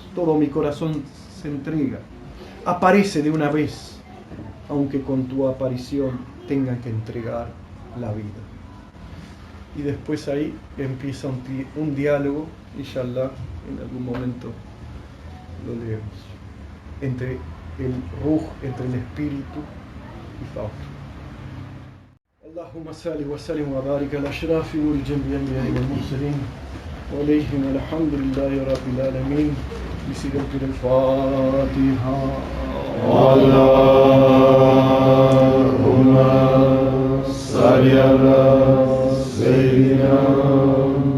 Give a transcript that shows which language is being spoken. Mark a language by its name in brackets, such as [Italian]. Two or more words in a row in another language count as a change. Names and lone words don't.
[Spanish] Todo mi corazón se entrega. Aparece de una vez, aunque con tu aparición tengan que entregar la vida. Y después ahí empieza un diálogo, inshallah, en algún momento lo leemos, entre el ruh, entre el espíritu y Fausto. [Arabic] اللهم صل وسلم وبارك على أشرف والأنبياء والمرسلين وعليهم الحمد لله رب العالمين. بسيرة الفاتحة. اللهم صل على سيدنا